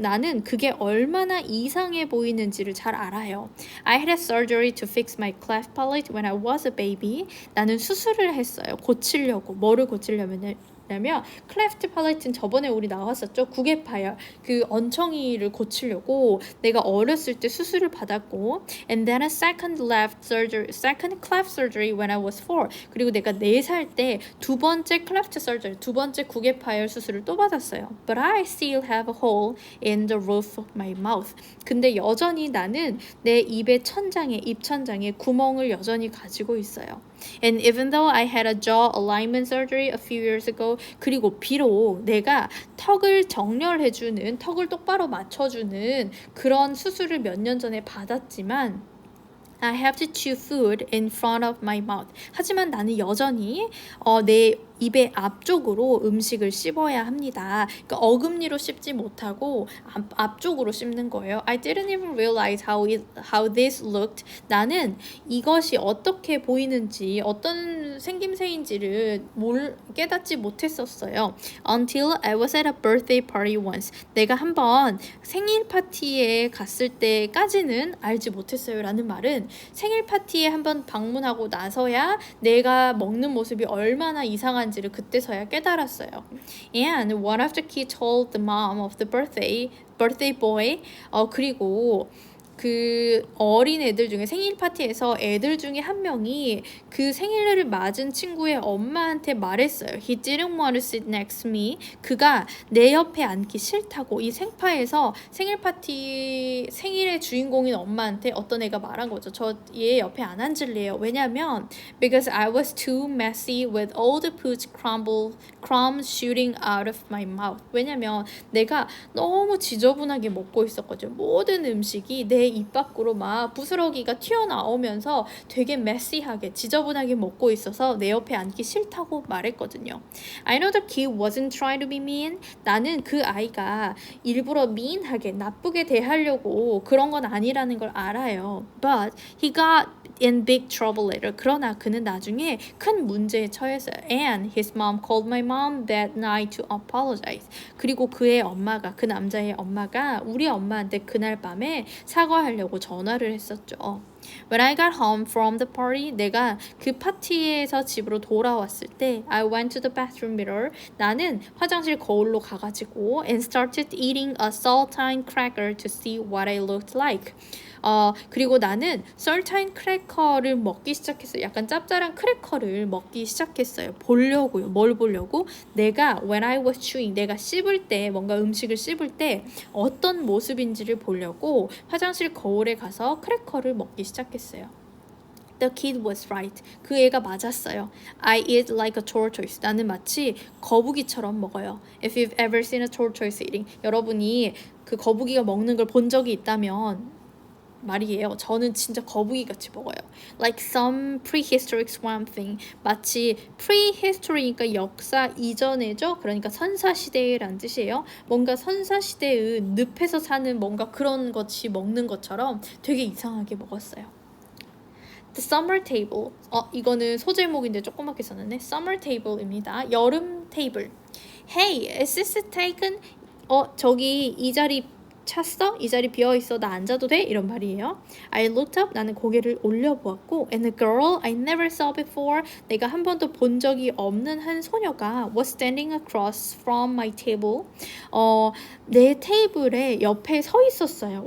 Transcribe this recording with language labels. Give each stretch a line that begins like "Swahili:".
Korean: 나는 그게 얼마나 이상해 보이는지를 잘 알아요.
English: I had a surgery to fix my cleft palate when I was a baby.
Korean: 나는 수술을 했어요. 고치려고. 뭐를 고치려면 클래프트 팔레트는 저번에 우리 나왔었죠. 구개파열, 그 얹청이를 고치려고 내가 어렸을 때 수술을 받았고
English: and then a second cleft surgery when I was 4.
Korean: 그리고 내가 4살 때 두 번째 클래프트 surgery, 두 번째 구개파열 수술을 또 받았어요.
English: But I still have a hole in the roof of my mouth.
Korean: 근데 여전히 나는 내 입의 입 천장에 구멍을 여전히 가지고 있어요.
English: And even though I had a jaw alignment surgery a few years ago,
Korean: 그리고 비록 내가 턱을 정렬해주는, 턱을 똑바로 맞춰주는 그런 수술을 몇 년 전에 받았지만
English: I have to chew food in front of my mouth.
Korean: 하지만 나는 여전히 내 입의 앞쪽으로 음식을 씹어야 합니다. 그러니까 어금니로 씹지 못하고 앞쪽으로 씹는 거예요.
English: I didn't even realize how this looked.
Korean: 나는 이것이 어떻게 보이는지, 어떤 생김새인지를 깨닫지 못했었어요.
English: Until I was at a birthday party once.
Korean: 내가 한번 생일 파티에 갔을 때까지는 알지 못했어요 라는 말은 생일 파티에 한번 방문하고 나서야 내가 먹는 모습이 얼마나 이상한지를 그때서야 깨달았어요.
English: And one of the kids told the mom of the birthday boy.
Korean: 그리고 그 어린 애들 중에 생일 파티에서 애들 중에 한 명이 그 생일을 맞은 친구의 엄마한테 말했어요.
English: He didn't want to sit next to me.
Korean: 그가 내 옆에 앉기 싫다고. 이 생파에서 생일의 주인공인 엄마한테 어떤 애가 말한 거죠. 저 얘 옆에 안 앉을래요. 왜냐면
English: because I was too messy with all the food crumbs shooting out of my mouth.
Korean: 왜냐면 내가 너무 지저분하게 먹고 있었거든요. 모든 음식이 내 입 밖으로 막 부스러기가 튀어나오면서 되게 메시하게 지저분하게 먹고 있어서 내 옆에 앉기 싫다고 말했거든요.
English: I know the kid wasn't trying to be mean.
Korean: 나는 그 아이가 일부러 mean하게 나쁘게 대하려고 그런 건 아니라는 걸 알아요.
English: But he got in big trouble later.
Korean: 그러나 그는 나중에 큰 문제에 처했어요.
English: And his mom called my mom that night to apologize.
Korean: 그리고 그 남자의 엄마가 우리 엄마한테 그날 밤에 사과하려고 전화를 했었죠.
English: When I got home from the party,
Korean: 내가 그 파티에서 집으로 돌아왔을 때
English: I went to the bathroom mirror.
Korean: 나는 화장실 거울로 가가지고
English: and started eating a saltine cracker to see what I looked like.
Korean: 그리고 나는 설타인 크래커를 먹기 시작했어요. 약간 짭짤한 크래커를 먹기 시작했어요. 보려고요. 뭘 보려고? 내가
English: when I was chewing,
Korean: 내가 씹을 때 뭔가 음식을 씹을 때 어떤 모습인지를 보려고 화장실 거울에 가서 크래커를 먹기 시작했어요.
English: The kid was right.
Korean: 그 애가 맞았어요.
English: I eat like a tortoise.
Korean: 나는 마치 거북이처럼 먹어요.
English: If you've ever seen a tortoise eating,
Korean: 여러분이 그 거북이가 먹는 걸 본 적이 있다면 말이에요. 저는 진짜 거북이같이 먹어요.
English: Like some prehistoric swamp thing.
Korean: 마치 prehistory니까 역사 이전에죠. 그러니까 선사시대라는 뜻이에요. 뭔가 선사시대의 늪에서 사는 뭔가 그런 것이 먹는 것처럼 되게 이상하게 먹었어요.
English: The summer table.
Korean: 이거는 소제목인데 조그맣게 썼는데 summer table입니다. 여름 테이블.
English: Hey, is this taken?
Korean: 저기 이 자리 찼어? 이 자리 비어있어. 나 앉아도 돼? 이런 말이에요.
English: I looked up.
Korean: 나는 고개를 올려보았고
English: And a girl I never saw before.
Korean: 내가 한 번도 본 적이 없는 한 소녀가
English: was standing across from my table.
Korean: 내 테이블에 옆에 서 있었어요.